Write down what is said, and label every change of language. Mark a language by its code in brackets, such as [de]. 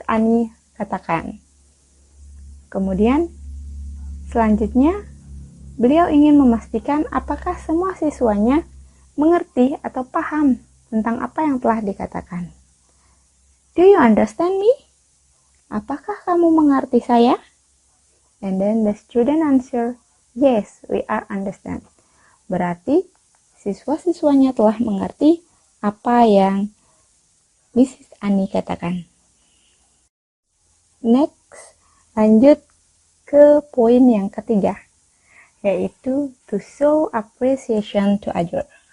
[id] Ani katakan. Kemudian, selanjutnya, beliau ingin memastikan apakah semua siswanya mengerti atau paham tentang apa yang telah dikatakan. [en] Do you understand me? [id] Apakah kamu mengerti saya? [en] And then the student answer, yes, we are understand. [id] Berarti siswa-siswanya telah mengerti apa yang Mrs. Ani katakan. Next, lanjut ke poin yang ketiga, yaitu [en] to show appreciation to others.